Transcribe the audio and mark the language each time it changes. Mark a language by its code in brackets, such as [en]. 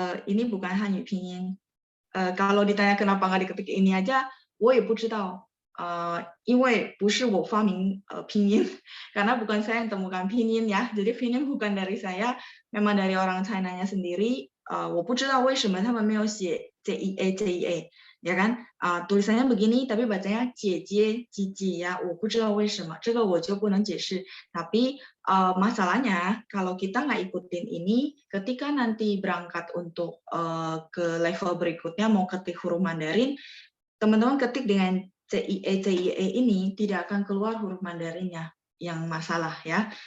[id] Ini bukan Hanyu pinyin. Kalau ditanya kenapa nggak diketik ini aja, [zh] 我也不知道。因为不是我发明拼音， [id] karena bukan saya yang temukan pinyin ya. Jadi pinyin bukan dari saya, memang dari orang China-nya sendiri. [zh] 我不知道为什么他们没有写 JEA， [id] ya kan? Tulisannya begini, tapi bacanya JJ, Cici ya. [zh] 我不知道为什么，这个我就不能解释。 [id] Tapi masalahnya kalau kita nggak ikutin ini, ketika nanti berangkat untuk ke level berikutnya mau ketik huruf Mandarin, teman-teman ketik dengan CIE ini tidak akan keluar huruf Mandarinnya yang masalah ya.